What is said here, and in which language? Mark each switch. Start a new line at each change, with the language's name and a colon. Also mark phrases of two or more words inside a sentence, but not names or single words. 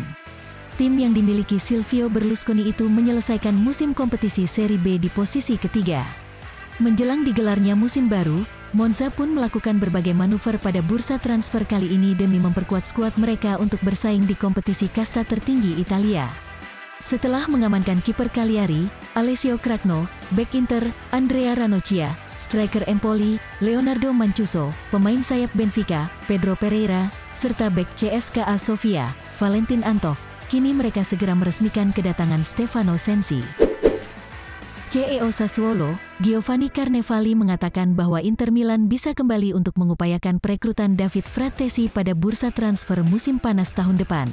Indonesian: Tim yang dimiliki Silvio Berlusconi itu menyelesaikan musim kompetisi Serie B di posisi ketiga. Menjelang digelarnya musim baru, Monza pun melakukan berbagai manuver pada bursa transfer kali ini demi memperkuat skuad mereka untuk bersaing di kompetisi kasta tertinggi Italia. Setelah mengamankan kiper Cagliari, Alessio Cragno, bek Inter, Andrea Ranocchia, striker Empoli, Leonardo Mancuso, pemain sayap Benfica, Pedro Pereira, serta bek CSKA Sofia, Valentin Antov, kini mereka segera meresmikan kedatangan Stefano Sensi. CEO Sassuolo, Giovanni Carnevali mengatakan bahwa Inter Milan bisa kembali untuk mengupayakan perekrutan David Fratesi pada bursa transfer musim panas tahun depan.